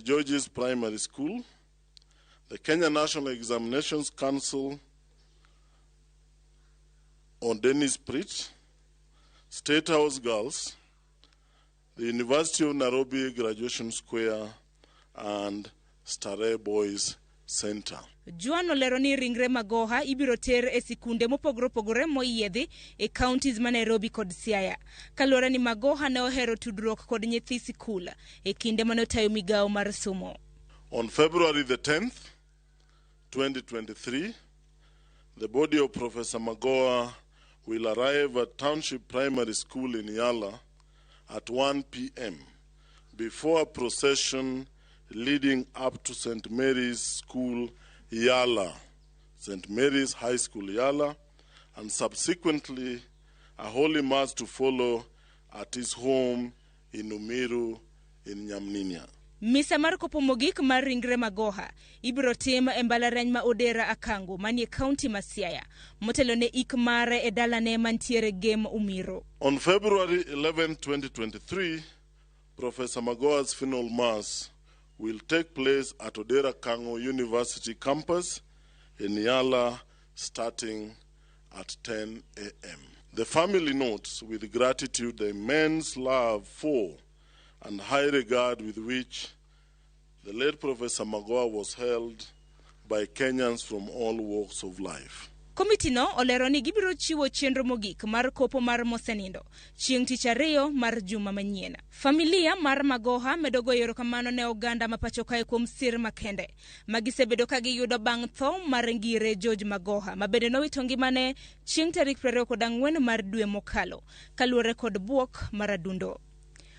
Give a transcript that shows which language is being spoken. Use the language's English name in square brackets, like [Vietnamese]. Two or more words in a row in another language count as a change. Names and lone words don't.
[English] George's Primary School, the Kenya National Examinations Council on Dennis Pritt, State House Girls, the University of Nairobi Graduation Square, and Starehe Boys Center. [Luo (Kenya and Tanzania)] Juan olero ni ringre Magoha ibiro ter e sikunde mopogore moyiedhi e counties ma Nairobi kod Siaya. Kaluwore ni Magoha ne ohero tudruok kod nyithi sikul e kinde manotayo migawo mar somo. [English] On February the 10th, 2023, the body of Professor Magoha will arrive at Township Primary School in Yala at 1 p.m. before a procession leading up to St. Mary's School Yala, St. Mary's High School Yala, and subsequently a holy mass to follow at his home in Umiru in Nyamninia. [Luo (Kenya and Tanzania)] Misa mar kopo mogik mar ringre Magoha ibiro tim e mbalariany ma Odera Akango manie county ma Siaya motelo ne ik mare e dalane mantiere Gem Umiru. [English] On February 11, 2023, Professor Magoha's funeral mass will take place at Odera Akango University campus in Yala starting at 10 a.m. The family notes with gratitude the immense love for and high regard with which the late Professor Magoha was held by Kenyans from all walks of life. [Luo (Kenya and Tanzania)] Komiti no olero ni gibiro chiwo chenro mogik mar kopo mar mosenindo chieng' tich ariyo mar juma manyien. Familia mar Magoha medo goyo erokamano ne oganda mapacho kae kuom sir makende magisebedo ka giyudo bang' tho mar Ngire Ngire Magoha mabende nowito ngimane chieng' tarik 24 mar dwe mokalo kaluwore kod buok mar adundo.